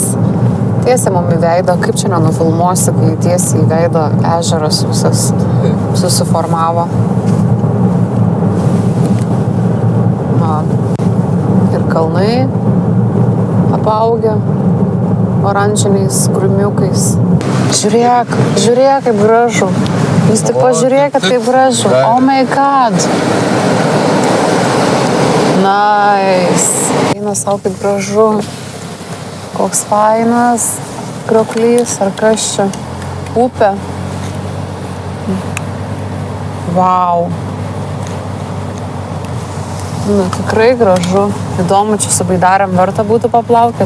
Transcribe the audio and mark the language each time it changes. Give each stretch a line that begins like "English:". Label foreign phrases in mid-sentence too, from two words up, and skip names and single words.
Lithuanian: Tiesiai mum į veidą, kaip čia nenufilmuosi, kai tiesiai į veidą ežeras visas susiformavo. Na, ir kalnai apaugę oranžiniais krūmiukais. Žiūrėk, kaip gražu. Jūs tik pažiūrėkit, kaip gražu.
English: Oh my god. Nice.
Lithuanian: Eina savo kaip gražu. Koks fainas krioklys, ar kas čia? Upė. Vau. Nu, tikrai gražu. Įdomu, čia su baidarėm verta būtų paplaukėt.